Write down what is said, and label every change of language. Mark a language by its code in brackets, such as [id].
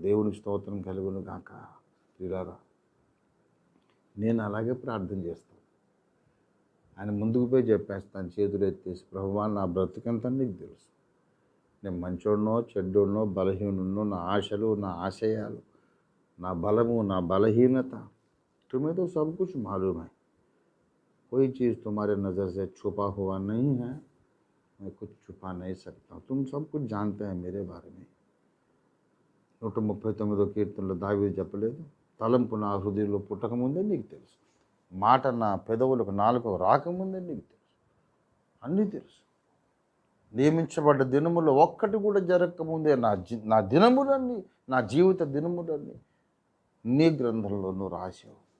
[te] దేవునికి స్తోత్రం కలుగును గాక. ప్రియులారా, నేను అలాగే ప్రార్థన చేస్తాను. ఆయన ముందుకు పోయి చెప్పేస్తాను, చేతులు ఎత్తేసి, ప్రభువా నా బ్రతుకంతా నీకు తెలుసు. నేను మంచోడినో చెడ్డోడినో బలహీనుడినో, నా ఆశలు నా ఆశయాలు, నా బలము నా బలహీనత, [hi] तुम्हें तो सब कुछ मालूम है. कोई चीज़ तुम्हारे नज़र से छुपा हुआ नहीं है. मैं कुछ छुपा नहीं सकता. तुम सब कुछ जानते हैं मेरे बारे में. [te] 139 కీర్తనలో దావీదు చెప్పలేదు, తలంపు నా హృదయంలో పుట్టకముందే నీకు తెలుసు, మాట నా పెదవులకు నాలుకకు రాకముందే నీకు తెలుసు, అన్నీ తెలుసు. నియమించబడ్డ దినములో ఒక్కటి కూడా జరగకముందే నా దినములన్నీ, నా జీవిత దినములన్నీ నీ గ్రంథంలో నువ్వు రాశావు.